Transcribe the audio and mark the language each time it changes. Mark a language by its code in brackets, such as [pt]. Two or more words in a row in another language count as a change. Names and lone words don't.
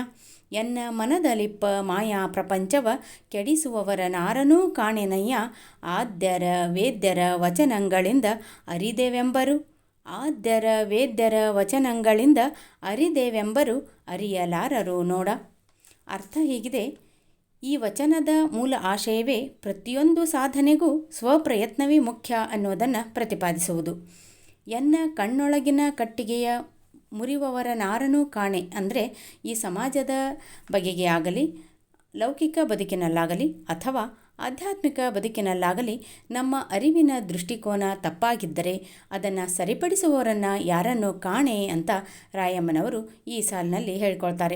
[kn] ಎನ್ನ ಮನದಲಿಪ್ಪ ಮಾಯಾ ಪ್ರಪಂಚವ ಕೆಡಿಸುವವರ ನಾರನೂ ಕಾಣೆನಯ್ಯ. ಆದ್ಯರ ವೇದ್ಯರ ವಚನಗಳಿಂದ ಅರಿದೆವೆಂಬರು. ಆದ್ಯರ ವೇದ್ಯರ ವಚನಗಳಿಂದ ಅರಿದೆವೆಂಬರು ಅರಿಯಲಾರರು ನೋಡ. ಅರ್ಥ ಹೀಗಿದೆ: ಈ ವಚನದ ಮೂಲ ಆಶಯವೇ ಪ್ರತಿಯೊಂದು ಸಾಧನೆಗೂ ಸ್ವಪ್ರಯತ್ನವೇ ಮುಖ್ಯ ಅನ್ನೋದನ್ನು ಪ್ರತಿಪಾದಿಸುವುದು. ಎನ್ನ ಕಣ್ಣೊಳಗಿನ ಕಟ್ಟಿಗೆಯ ಮುರಿವವರ ನಾರನೂ ಕಾಣೆ ಅಂದರೆ ಈ ಸಮಾಜದ ಬಗೆಗೆ ಆಗಲಿ, ಲೌಕಿಕ ಬದುಕಿನಲ್ಲಾಗಲಿ ಅಥವಾ ಆಧ್ಯಾತ್ಮಿಕ ಬದುಕಿನಲ್ಲಾಗಲಿ ನಮ್ಮ ಅರಿವಿನ ದೃಷ್ಟಿಕೋನ ತಪ್ಪಾಗಿದ್ದರೆ ಅದನ್ನು ಸರಿಪಡಿಸುವವರನ್ನು ಯಾರನ್ನು ಕಾಣೆ ಅಂತ ರಾಯಮ್ಮನವರು ಈ ಸಾಲಿನಲ್ಲಿ ಹೇಳ್ಕೊಳ್ತಾರೆ.